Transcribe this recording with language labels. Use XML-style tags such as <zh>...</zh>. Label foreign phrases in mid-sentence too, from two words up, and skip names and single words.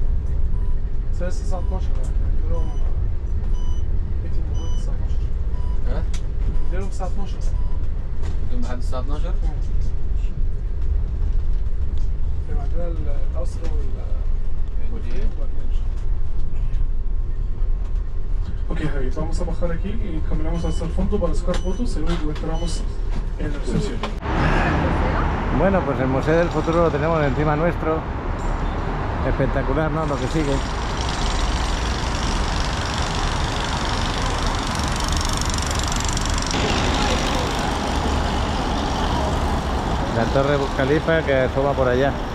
<ar>الساعة 9:12 يعني اديلهم بيتي موجود الساعة 12. ها؟ اديلهم الساعة 12 يوم لحد الساعة 12؟ عندنا القصر والفيل وبعدين</ar> <es>Ok, Javi, vamos a bajar aquí y caminamos hasta el fondo para sacar fotos y luego entramos en la recepción. Bueno, pues el Museo del Futuro lo tenemos encima nuestro. Espectacular, ¿no? Lo que sigue. La Torre Burj Khalifa que asoma por allá.</es>